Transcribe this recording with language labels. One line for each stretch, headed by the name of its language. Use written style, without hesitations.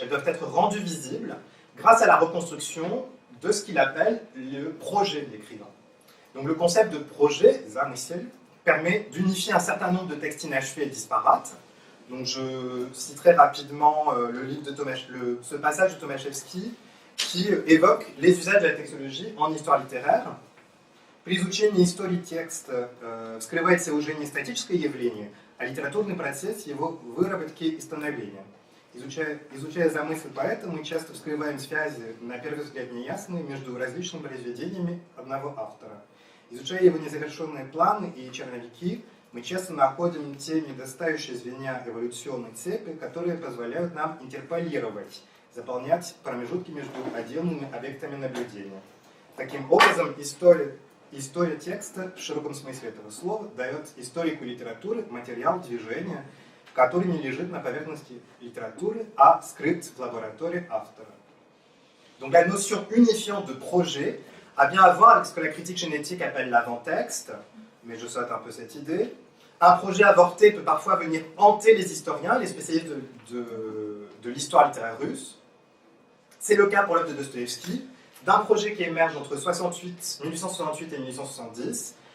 French: Elles doivent être rendues visibles grâce à la reconstruction de ce qu'il appelle le projet de l'écrivain. Donc le concept de projet, Zarnissiel, permet d'unifier un certain nombre de textes inachevés et disparates. Donc je citerai rapidement ce passage de Tomaszewski qui évoque les usages de la textologie en histoire littéraire.
Russian: При изучении истории текста вскрывается уже не статическое явление, а литературный процесс его выработки и становления. Изучая замысел поэта, мы часто вскрываем связи, на первый взгляд неясные, между различными произведениями одного автора. Изучая его незавершенные планы и черновики, мы часто находим те недостающие звенья эволюционной цепи, которые позволяют нам интерполировать, заполнять промежутки между отдельными объектами наблюдения. Таким образом, история текста в широком смысле этого слова дает историку литературы материал движения, который не légit на поверхности литературы, а скрыт в лаборатории автора.
French: Donc la notion unifiante de projet a bien à voir avec ce que la critique génétique appelle l'avant-texte, mais je saute un peu cette idée. Un projet avorté peut parfois venir hanter les historiens, les spécialistes de l'histoire littéraire russe. C'est le cas pour l'œuvre de Dostoïevski, d'un projet qui émerge entre 1868 et 1870.